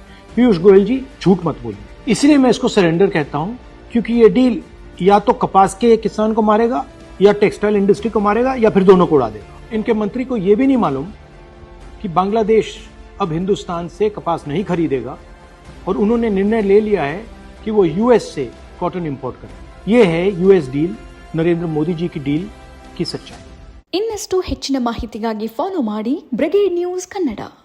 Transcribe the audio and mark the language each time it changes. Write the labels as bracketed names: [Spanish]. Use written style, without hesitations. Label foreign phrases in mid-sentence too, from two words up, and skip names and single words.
[Hindi] पीयूष गोयल जी झूठ मत बोलिए। इसलिए मैं इसको सरेंडर कहता हूं, क्योंकि ये डील या तो कपास के किसान को मारेगा या [English] textile industry [Hindi] को मारेगा या फिर दोनों को उड़ा देगा। इनके मंत्री को यह भी नहीं मालूम कि बांग्लादेश अब हिंदुस्तान से कपास नहीं खरीदेगा और उन्होंने निर्णय ले लिया है कि वो यूएस से [English] cotton import [Hindi] करें। यह है यूएस डील, नरेंद्र मोदी जी की डील की सच्चाई। [Kannada] ಇನ್ನಷ್ಟು ಹೆಚ್ಚಿನ ಮಾಹಿತಿಗಾಗಿ ಫಾಲೋ ಮಾಡಿ ಬ್ರಿಗೇಡ್ ನ್ಯೂಸ್ ಕನ್ನಡ।